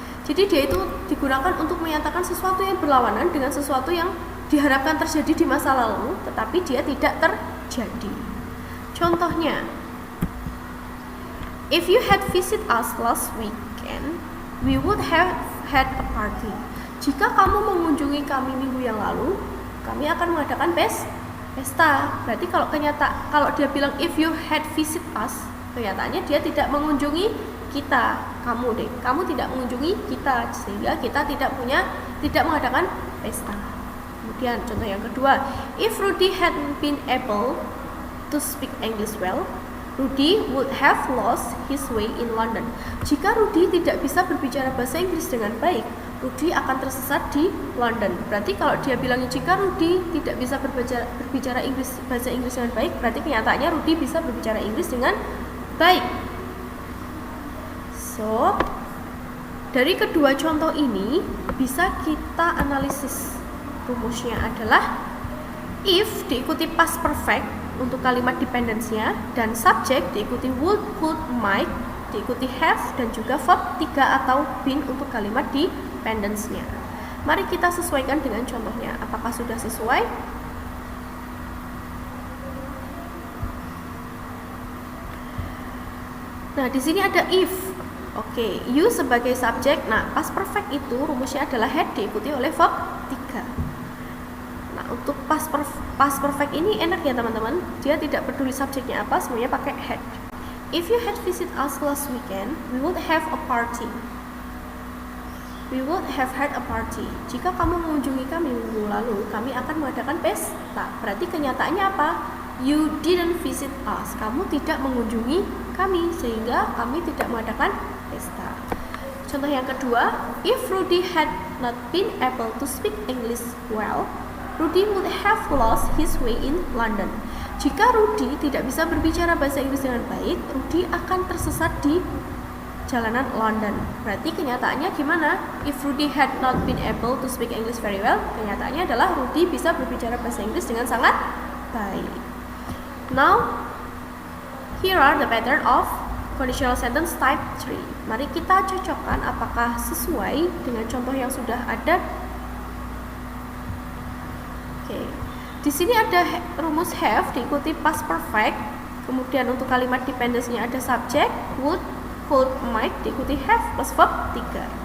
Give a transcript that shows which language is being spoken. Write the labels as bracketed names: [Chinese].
[Indonesian] Jadi dia itu digunakan untuk menyatakan sesuatu yang berlawanan dengan sesuatu yang diharapkan terjadi di masa lalu, tetapi dia tidak terjadi. Contohnya, [English] if you had visit us last weekend, we would have had a party. [Indonesian] Jika kamu mengunjungi kami minggu yang lalu, kami akan mengadakan pesta. Berarti kalau dia bilang [English] if you had visit us, [Indonesian] kenyataannya dia tidak mengunjungi kita, kamu tidak mengunjungi kita, sehingga kita tidak mengadakan pesta. Kemudian contoh yang kedua, [English] if Rudy hadn't been able to speak English well, Rudy would have lost his way in London. [Indonesian] Jika Rudy tidak bisa berbicara bahasa Inggris dengan baik, Rudy akan tersesat di London. Berarti kalau dia bilang jika Rudy tidak bisa berbicara bahasa Inggris dengan baik, berarti kenyataannya Rudy bisa berbicara Inggris dengan baik. So, dari kedua contoh ini bisa kita analisis. Rumusnya adalah if diikuti past perfect untuk kalimat dependence-nya, dan subject diikuti would, could, might, diikuti have, dan juga verb 3 atau been untuk kalimat dependence-nya. Mari kita sesuaikan dengan contohnya. Apakah sudah sesuai? Nah, di sini ada if. Oke, you sebagai subjek. Nah, past perfect itu rumusnya adalah had diikuti oleh verb 3. Nah, untuk past perfect ini enak ya teman-teman. Dia tidak peduli subjeknya apa, semuanya pakai had. [English] If you had visit us last weekend, we would have a party. We would have had a party. [Indonesian] Jika kamu mengunjungi kami minggu lalu, kami akan mengadakan pesta. Berarti kenyataannya apa? [English] You didn't visit us. [Indonesian] Kamu tidak mengunjungi kami, sehingga kami tidak mengadakan pesta. Contoh yang kedua, [English] if Rudy had not been able to speak English well, Rudy would have lost his way in London. [Indonesian] Jika Rudy tidak bisa berbicara bahasa Inggris dengan baik, Rudy akan tersesat di jalanan London. Berarti kenyataannya gimana? [English] If Rudy had not been able to speak English very well, [Indonesian] kenyataannya adalah Rudy bisa berbicara bahasa Inggris dengan sangat baik. [English] Now, here are the pattern of conditional sentence type 3. [Indonesian] Mari kita cocokkan apakah sesuai dengan contoh yang sudah ada. Oke. Di sini ada rumus have diikuti past perfect. Kemudian untuk kalimat dependency-nya ada subject, would, could, might diikuti have plus verb 3.